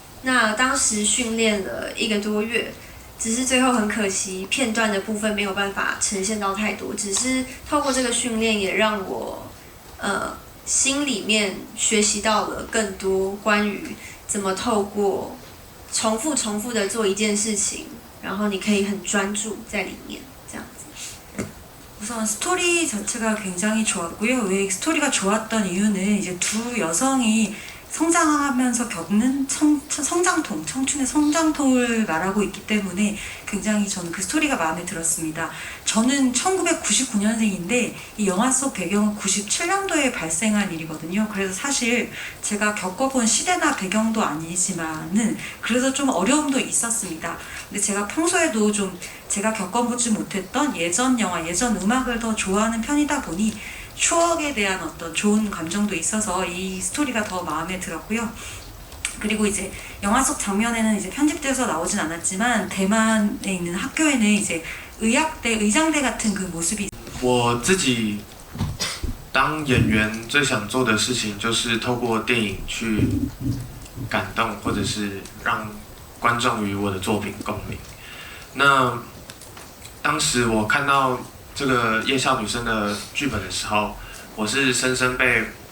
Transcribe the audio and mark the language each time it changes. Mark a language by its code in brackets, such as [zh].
[zh] 那当时训练了1个多月，只是最后很可惜，片段的部分没有办法呈现到太多。只是透过这个训练，也让我心里面学习到了更多关于怎么透过重复的做一件事情，然后你可以很专注在里面，这样子。 [ko] 우선 스토리 자체가 굉장히 좋았고요. 왜 스토리가 좋았던 이유는 이제 두 여성이 성장하면서 겪는 성장통, 청춘의 성장통을 말하고 있기 때문에 굉장히 저는 그 스토리가 마음에 들었습니다. 저는 1999년생인데 이 영화 속 배경은 97년도에 발생한 일이거든요. 그래서 사실 제가 겪어본 시대나 배경도 아니지만은 그래서 좀 어려움도 있었습니다. 근데 제가 평소에도 좀 제가 겪어보지 못했던 예전 영화, 예전 음악을 더 좋아하는 편이다 보니 추억에 대한 어떤 좋은 감정도 있어서 이 스토리가 더 마음에 들었고요. 그리고 이제 영화 속 장면에는 이제 편집돼서 나오진 않았지만 대만에 있는 학교에는 이제 의학대, 의장대 같은 그 모습이 [zh] 我自己当演员最想做的事情就是透过电影去感动，或者是让观众与我的作品共鸣。那当时我看到这个夜校女生的剧本的时候，我是深深被